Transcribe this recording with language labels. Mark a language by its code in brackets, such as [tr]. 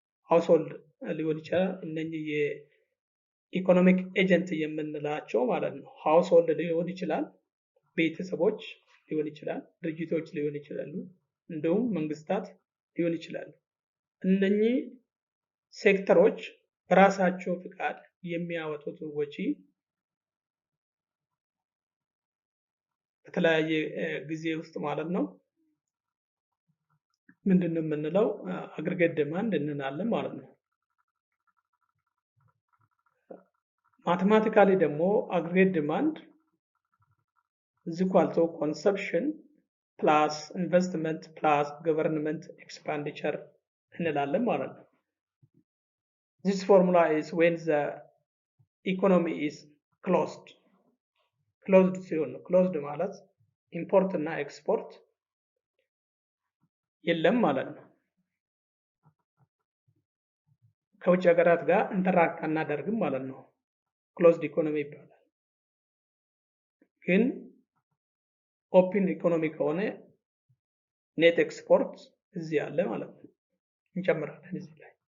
[am] ሃውስሆልድ ሊሆን ይችላል። እነኚህ የኢኮኖሚክ ኤጀንት የምንላቸው ማለት ነው። ሃውስሆልድ ሊሆን ይችላል፣ ቤተሰቦች ሊሆን ይችላል፣ ድርጅቶች ሊሆን ይችላሉ፣ እንዲሁም መንግስታት ሊሆን ይችላሉ። እነኚህ ሴክተሮች በራሳቸው ፍቃድ የሚያወጡት ወጪ በተለያየ ጊዜ ውስጥ ማለት ነው ምንድነው የምንለው? አግሪጌት ዲማንድ እንላለን ማለት ነው። ማቴማቲካሊ ደግሞ አግሪጌት ዲማንድ [en] is equal to consumption plus investment plus government expenditure [am] እንላለን ማለት ነው። [en] This formula is when the economy is closed. [am] Closed ሲሆን ነው። Closed ማለት ኢምፖርት እና ኤክስፖርት የለም ማለት ነው። ከውጭ ሀገራት ጋር ኢንተራክት አናደርግም ማለት ነው። ክሎዝድ ኢኮኖሚ ይባላል። ግን ኦፕን ኢኮኖሚ ከሆነ ኔት ኤክስፖርት እዚህ አለ ማለት ነው። እንጨምራለን እዚህ ላይ።